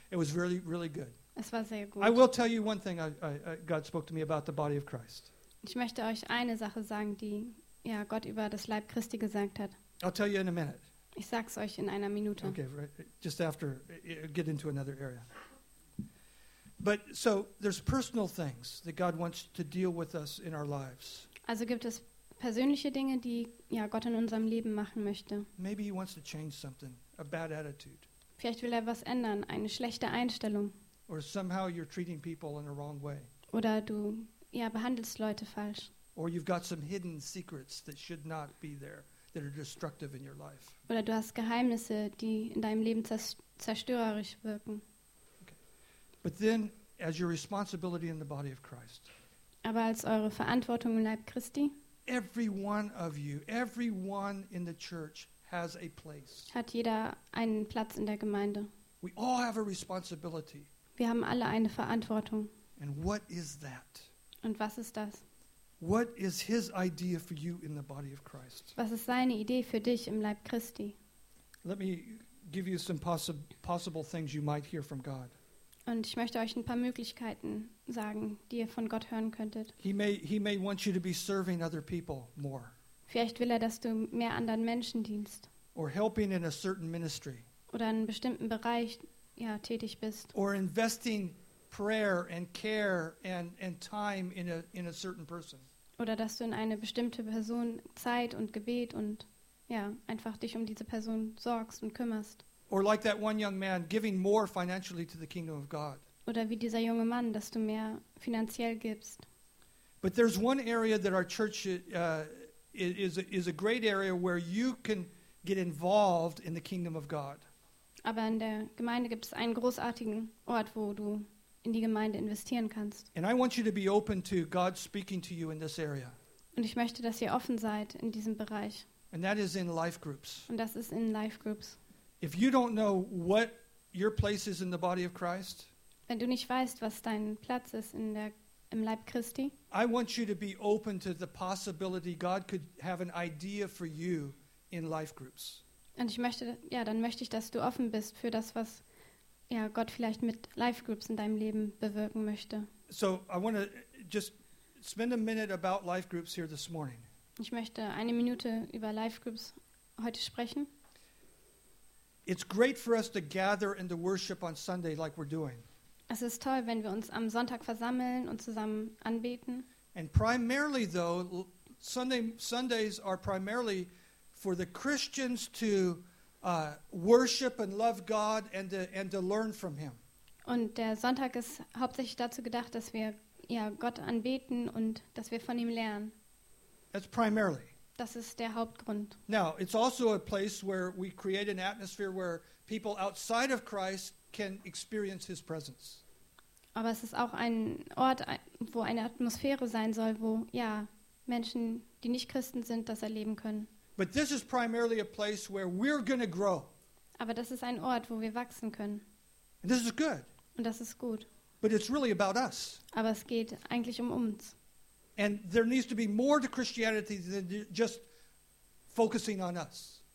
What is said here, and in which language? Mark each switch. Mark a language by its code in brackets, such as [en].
[en] It was really, really good. [de] Es war sehr gut. [en] I will tell you one thing. I God spoke to me about the body of Christ. [de] Ich möchte euch eine Sache sagen, die ja Gott über das Leib Christi gesagt hat. [en] I'll tell you in a minute. [de] Ich sag's euch in einer Minute. [en] Okay, right, just after get into another area. But so there's personal things that God wants to deal with us in our lives. [de] Also gibt es persönliche Dinge, die ja Gott in unserem Leben machen möchte. [en] Maybe he wants to change something, a bad attitude. [de] Vielleicht will er was ändern, eine schlechte Einstellung. [en] Or somehow you're treating people in a wrong way. [de] Oder du ja behandelst Leute falsch. [en] Or you've got some hidden secrets that should not be there, that are destructive in your life. [de] Oder du hast Geheimnisse, die in deinem Leben zerstörerisch wirken. [en] But then, as your responsibility in the body of Christ. [de] Aber als eure Verantwortung im Leib Christi. [en] Every one of you, everyone in the church has a place. [de] Hat jeder einen Platz in der Gemeinde. [en] We all have a responsibility. [de] Wir haben alle eine Verantwortung. [en] And what is that? [de] Und was ist das? [en] What is his idea for you in the body of Christ? [de] Was ist seine Idee für dich im Leib Christi? [en] Let me give you some possible things you might hear from God. [de] Und ich möchte euch ein paar Möglichkeiten sagen, die ihr von Gott hören könntet. [en] He may want you to be serving other people more. [de] Vielleicht will er, dass du mehr anderen Menschen dienst. [en] Or helping in a certain ministry. [de] Oder in einem bestimmten Bereich ja, tätig bist. [en] Or investing prayer and care and time in a certain person. [de] Oder dass du in eine bestimmte Person Zeit und Gebet und ja, einfach dich um diese Person sorgst und kümmerst. [en] Or like that one young man giving more financially to the kingdom of God. [de] Oder wie dieser junge Mann, dass du mehr finanziell gibst. [en] But there's one area that our church is a great area where you can get involved in the kingdom of God. [de] Aber in der Gemeinde gibt es einen großartigen Ort, wo du in die Gemeinde investieren kannst. [en] And I want you to be open to God speaking to you in this area. [de] Und ich möchte, dass ihr offen seid in diesem Bereich. [en] And that is in life groups. [de] Und das ist in life groups. [en] If you don't know what your place is in the body of Christ, [de] wenn du nicht weißt, was dein Platz ist in der, im Leib Christi, [en] I want you to be open to the possibility God could have an idea for you in life groups. [de] Und ich möchte, ja, dann möchte ich, dass du offen bist für das, was ja, Gott vielleicht mit life groups in deinem Leben bewirken möchte. [en] So I want to just spend a minute about life groups here this morning. [de] Ich möchte eine Minute über life groups heute sprechen. [en] It's great for us to gather and to worship on Sunday like we're doing. [de] Es ist toll, wenn wir uns am Sonntag versammeln und zusammen anbeten. [en] And primarily though, Sundays are primarily for the Christians to worship and love God and to learn from him. [de] Und der Sonntag ist hauptsächlich dazu gedacht, dass wir ja Gott anbeten und dass wir von ihm lernen. [en] That's primarily. [de] Das ist der Hauptgrund. [en] Now, it's also a place where we create an atmosphere where people outside of Christ can experience his presence. [de] Aber es ist auch ein Ort, wo eine Atmosphäre sein soll, wo ja, Menschen, die nicht Christen sind, das erleben können. [en] But this is primarily a place where we're going to grow. [de] Aber das ist ein Ort, wo wir wachsen können. [en] And this is good. [de] Und das ist gut. [en] But it's really about us. [de] Aber es geht eigentlich um uns. [en] And there needs to be more to Christianity than just focusing on us.